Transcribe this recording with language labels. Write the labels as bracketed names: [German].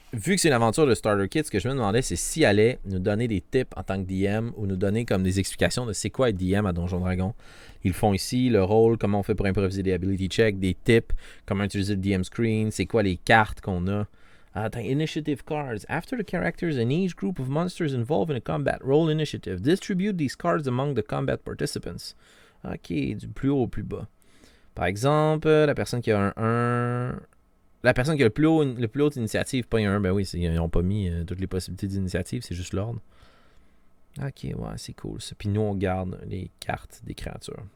[French] Vu que c'est une aventure de Starter Kit, ce que je me demandais, c'est s'il allait nous donner des tips en tant que DM ou nous donner comme des explications de c'est quoi être DM à Donjon Dragon. Ils font ici le rôle, comment on fait pour improviser des ability checks, des tips, comment utiliser le DM screen, c'est quoi les cartes qu'on a. [English] Initiative cards. After the characters in each group of monsters involved in a combat, roll initiative. Distribute these cards among the combat participants. [French] Ok, du plus haut au plus bas. Par exemple, la personne qui a un 1... La personne qui a le plus haut d'initiative, pas un 1, ben oui, ils n'ont pas mis toutes les possibilités d'initiative, c'est juste l'ordre. Ok, ouais, c'est cool ça. Puis nous, on garde les cartes des créatures.